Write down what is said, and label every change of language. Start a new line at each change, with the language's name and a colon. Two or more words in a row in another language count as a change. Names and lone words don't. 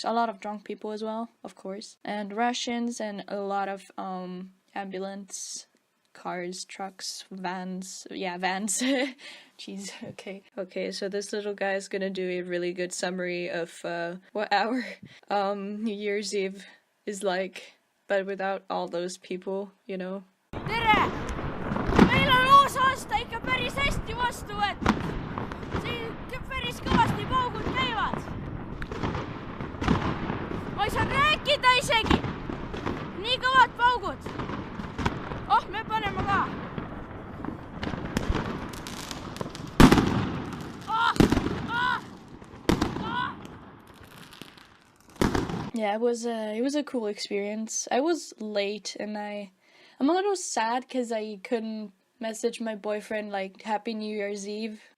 English: A lot of drunk people as well, of course. And Russians, and a lot of ambulance cars, trucks, vans. Yeah, vans. Jeez, okay. Okay, so this little guy is gonna do a really good summary of what our New Year's Eve is like, but without all those people, you know.
Estonian: Tere! Meil on uus aasta ikka päris hästi vastu võetud. Siin päris kõvasti paugud käivad. Ma ei saa rääkida isegi. Nii kõvad paugud. Oh, me paneme ka.
English: Yeah, it was a cool experience. I was late, and I'm a little sad because I couldn't message my boyfriend like Happy New Year's Eve.